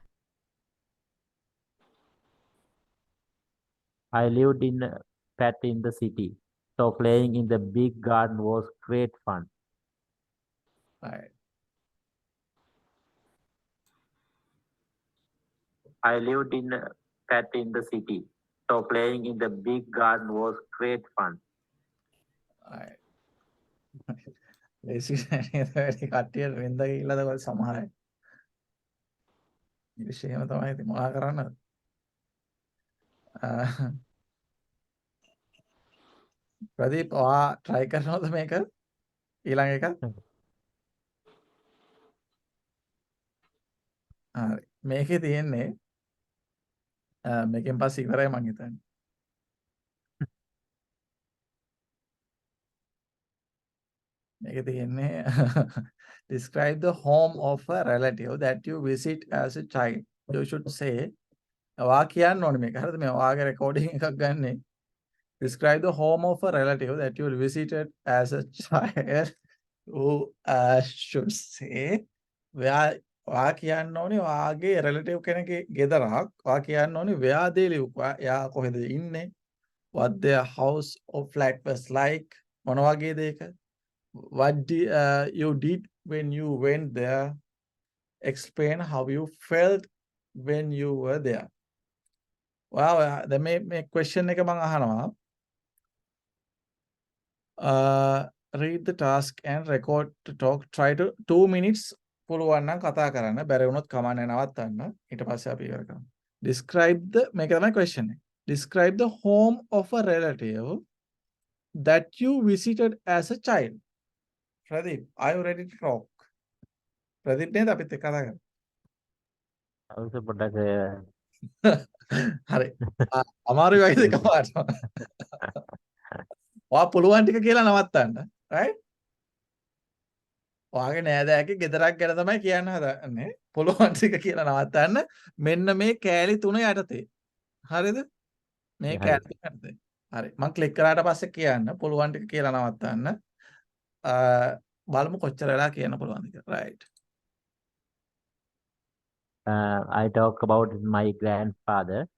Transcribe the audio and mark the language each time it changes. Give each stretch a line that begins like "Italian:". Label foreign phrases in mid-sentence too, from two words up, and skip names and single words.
English: I lived in a flat in the city, so playing in the big garden was great fun. Right. I lived in a flat in the city, so playing in the big garden was great fun. Right.
Sinhala: ලේසි වැඩි කට්ටිය වෙන්ද ගිහිල්ලාද සමහර අය. ඉරිෂේම තමයි ඉතින් මොනා කරන්නද? ප්‍රදීප් ඔයා try කරනවද මේක? ඊළඟ එක? හරි. මේකේ තියෙන්නේ මේකෙන් පස්සේ ඉවරයි මං හිතන්නේ. මේකේ තියෙන්නේ
English: describe the home of a relative that you visit as a child. You should say
Sinhala: ඔයා කියන්න ඕනේ මේක. හරිද? මේ ඔයාගේ recording එකක් ගන්නෙ.
English: Describe the home of a relative that you visited as a child. You should say
Sinhala: ඔයා කියන්න ඕනේ ඔයාගේ relative කෙනෙක්ගේ ගෙදරක්. ඔයා කියන්න ඕනේ
English: where they live.
Sinhala: එයා කොහෙද ඉන්නේ?
English: What their house or flat was like.
Sinhala: මොන වගේ දෙයක?
English: What you did when you went there? Explain how you felt when you were there.
Sinhala: Wow, දැන් මේ question එක මම අහනවා.
English: Read the task and record to talk. Try to 2 minutes
Sinhala: පුළුවන් නම් කතා කරන්න. බැරි වුණොත් කමන්නේ නවත්තන්න. ඊට පස්සේ අපි ඉවර කරමු.
English: Describe the
Sinhala: මේක තමයි question එක.
English: Describe the home of a relative that you visited as a child. Pradeep, are you ready to talk?
Sinhala: Pradeep නේද අපිත් එක්ක කතා කරන්නේ? අවශ්‍ය පොඩ්ඩක් හරි. අමාරුයි වගේ දෙක පාට. ඔයා පුළුවන් ටික කියලා නවත්තන්න. right? ඔයාගේ නෑදෑයගේ ගෙදරක් ගැන තමයි කියන්න හදන්නේ. පුළුවන් ටික කියලා නවත්තන්න. මෙන්න මේ කෑලි තුන යටතේ. හරිද? මේ කෑලි යටතේ. හරි. මම ක්ලික් කරාට පස්සේ කියන්න පුළුවන් ටික කියලා නවත්තන්න. බලමු කොච්චර වෙලා කියන්න පුළුවන්ද කියලා.
English: right. I talk about my grandfather.